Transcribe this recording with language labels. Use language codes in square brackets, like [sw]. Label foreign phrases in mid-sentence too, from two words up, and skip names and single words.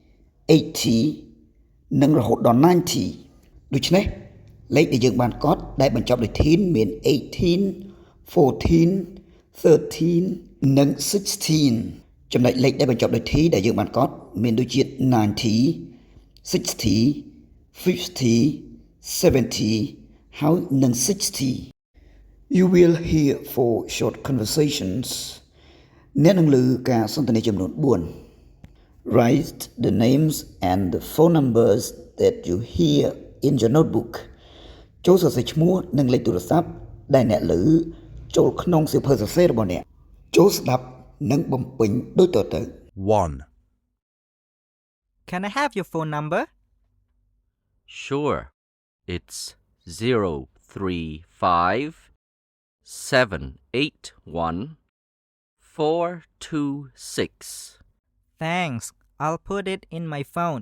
[km] 80 និងរហូតដល់90ដូច្នេះលេខដែលយើងបានកត់ដែលបញ្ចប់ដោយ 10 មាន18 14 13និង16ចំណែក លេខដែលបញ្ចប់ដោយ T ដែលយើងបានកត់មានដូចជា90 60 50 70ហើយនិង60 [en] You will hear 4 short conversations [km] អ្នកនឹងឮការសន្ទនាចំនួន4 [en] Write the names and the phone numbers that you hear in your notebook [km] ចូលសរសេរឈ្មោះនិងលេខទូរស័ព្ទដែលអ្នកឮចូលក្នុងសៀវភៅសរសេររបស់អ្នកចូលស្ដាប់និងបំពេញដូចតទៅ [en] 1. Can I have your phone number? Sure. It's 035 781 426. Thanks. I'll put it in my phone.